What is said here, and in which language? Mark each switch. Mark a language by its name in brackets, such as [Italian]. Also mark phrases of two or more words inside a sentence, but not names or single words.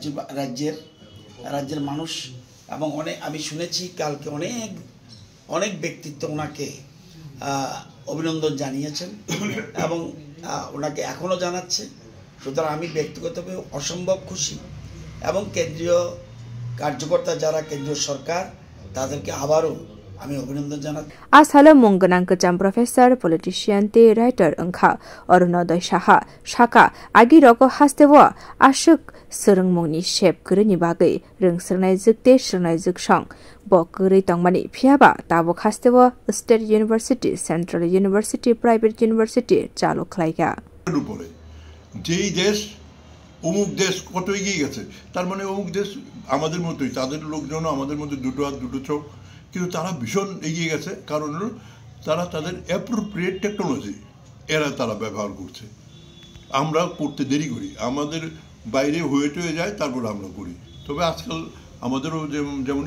[Bangla] রাজ্যের মানুষ এবং আমি শুনেছি কালকে অনেক ব্যক্তিত্ব ওনাকে অভিনন্দন জানিয়েছেন এবং ওনাকে এখনও জানাচ্ছে সুতরাং আমি ব্যক্তিগতভাবে অসম্ভব খুশি এবং কেন্দ্রীয় কার্যকর্তা যারা কেন্দ্রীয় সরকার তাদেরকে আবারও আমি অভিনন্দন জানাই [Kok Borok] আসলে Mungganang Kazam [English] Professor Politician [Kok Borok] Tei Writer Angkha Arunodai Shaha Shaka Agi Roko Hastewa Ashuk Surungmungni Shep Gurni Bagai Rungsrnai Zukte Shrnai Zukshang Bokuri Tongmani Phiaba Tabok Hastewa [English] State University Central University Private University [Kok Borok] Chalu Khlaiga [Bangla] যেই দেশ অমুক দেশ কত এগিয়ে গেছে তার মানে অমুক দেশ আমাদের মতোই তাদের লোকজন আমাদের মধ্যে দুটো হাত দুটো চোখ কিন্তু তারা ভীষণ এগিয়ে গেছে কারণ তারা তাদের [English] appropriate technology [Bangla] তারা ব্যবহার করছে আমরা করতে দেরি করি আমাদের বাইরে হয়ে যায় তারপর আমরা করি তবে আজকাল আমাদেরও যেমন